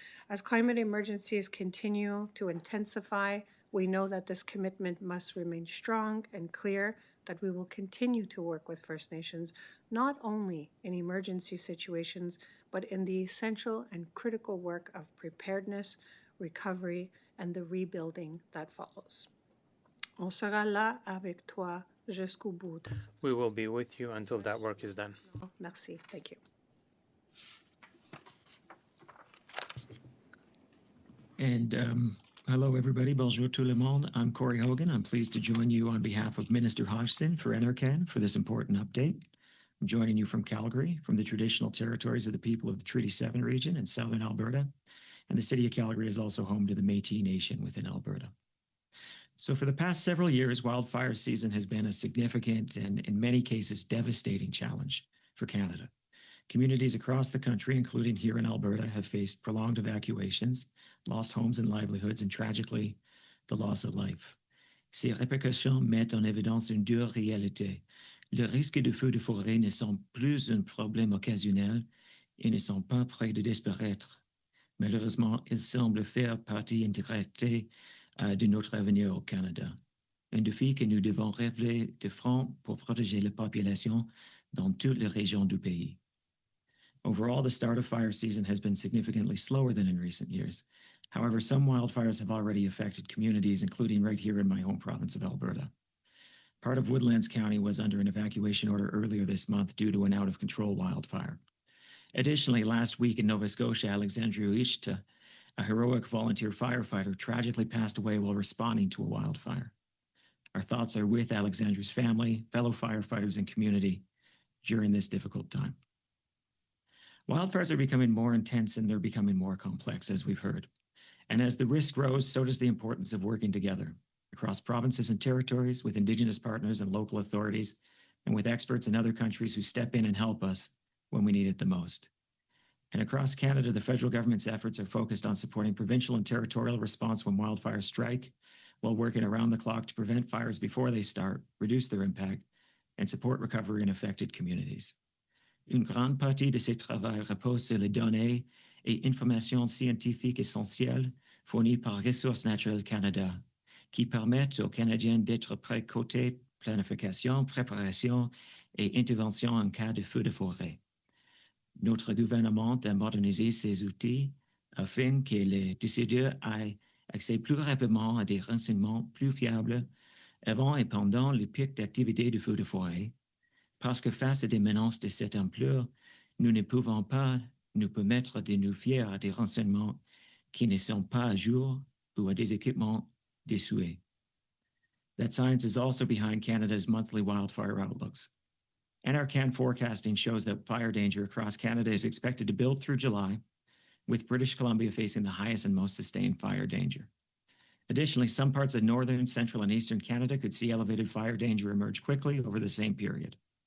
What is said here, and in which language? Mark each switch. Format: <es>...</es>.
<en>As climate emergencies continue to intensify, we know that this commitment must remain strong and clear, that we will continue to work with First Nations, not only in emergency situations, but in the essential and critical work of preparedness, recovery, and the rebuilding that follows.</en> <fr>On sera là avec toi jusqu'au bout.</fr> <en>We will be with you until that work is done.</en> <fr>Merci.</fr> <en>Thank you. And hello, everybody.</en> <fr>Bonjour tout le monde.</fr> <en>I'm Corey Hogan. I'm pleased to join you on behalf of Minister Hodgson for NRCan for this important update. I'm joining you from Calgary, from the traditional territories of the people of the Treaty 7 region in southern Alberta. And the city of Calgary is also home to the Métis Nation within Alberta. So for the past several years, wildfire season has been a significant and in many cases devastating challenge for Canada. Communities across the country, including here in Alberta, have faced prolonged evacuations, lost homes and livelihoods, and tragically, the loss of life.</en> <fr>Ces répercussions mettent en évidence une dure réalité. Les risques de feux de forêt ne sont plus un problème occasionnel et ne sont pas près de disparaître. Malheureusement, ils semblent faire partie intégrante de notre avenir au Canada. Un défi que nous devons relever de front pour protéger la population dans toutes les régions du pays.</fr> <en>Overall, the start of fire season has been significantly slower than in recent years. However, some wildfires have already affected communities, including right here in my home province of Alberta. Part of Woodlands County was under an evacuation order earlier this month due to an out-of-control wildfire. Additionally, last week in Nova Scotia, Alexandria Uishta, a heroic volunteer firefighter, tragically passed away while responding to a wildfire. Our thoughts are with Alexandra's family, fellow firefighters, and community during this difficult time. Wildfires are becoming more intense and they're becoming more complex, as we've heard. And as the risk grows, so does the importance of working together across provinces and territories with Indigenous partners and local authorities, and with experts in other countries who step in and help us when we need it the most. And across Canada, the federal government's efforts are focused on supporting provincial and territorial response when wildfires strike, while working around the clock to prevent fires before they start, reduce their impact, and support recovery in affected communities.</en> <fr>Une grande partie de ces travaux repose sur les données et informations scientifiques essentielles fournies par Ressources naturelles Canada, qui permettent aux Canadiens d'être prêts côté planification, préparation et intervention en cas de feu de forêt. Notre gouvernement a modernisé ces outils afin que les décideurs aient accès plus rapidement à des renseignements plus fiables avant et pendant le pic d'activité de feu de forêt, parce que face à des menaces de cette ampleur, nous ne pouvons pas nous permettre de nous fier à des renseignements qui ne sont pas à jour ou à des équipements désuets.</fr> <en>That science is also behind Canada's monthly wildfire outlooks. NRCan forecasting shows that fire danger across Canada is expected to build through July, with British Columbia facing the highest and most sustained fire danger. Additionally, some parts of northern, central, and eastern Canada could see elevated fire danger emerge quickly over the same period.</en>